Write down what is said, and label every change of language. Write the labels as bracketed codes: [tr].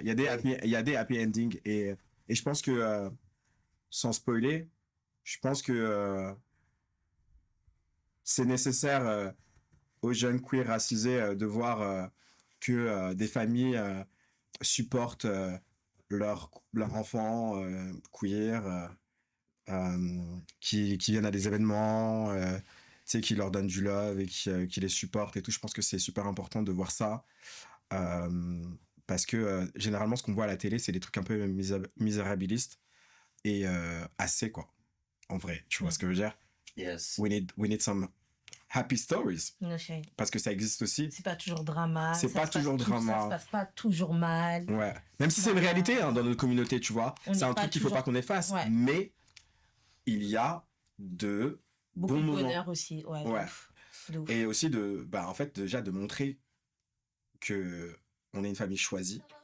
[fr] Il y a des happy endings. Et je pense que, sans spoiler, je pense que c'est nécessaire aux jeunes queer racisés de voir que des familles supportent leurs enfants queer qui viennent à des événements, tu sais, qui leur donnent du love et qui les supportent et tout. Je pense que c'est super important de voir ça. Parce que généralement, ce qu'on voit à la télé, c'est des trucs un peu misérabilistes et assez, quoi. En vrai, tu vois ce que je veux dire? [en] Yes. We need some happy stories. Okay. [fr] Parce que ça existe aussi. C'est pas toujours drama. C'est pas toujours drama. Ça se passe pas toujours mal. Ouais. Même si c'est une réalité dans notre communauté, tu vois. C'est un truc qu'il faut pas qu'on efface. Ouais. Mais il y a de beaucoup bons de moments. bonheur aussi. Ouais. Ouais. De ouf. Et aussi en fait, déjà de montrer que on est une famille choisie.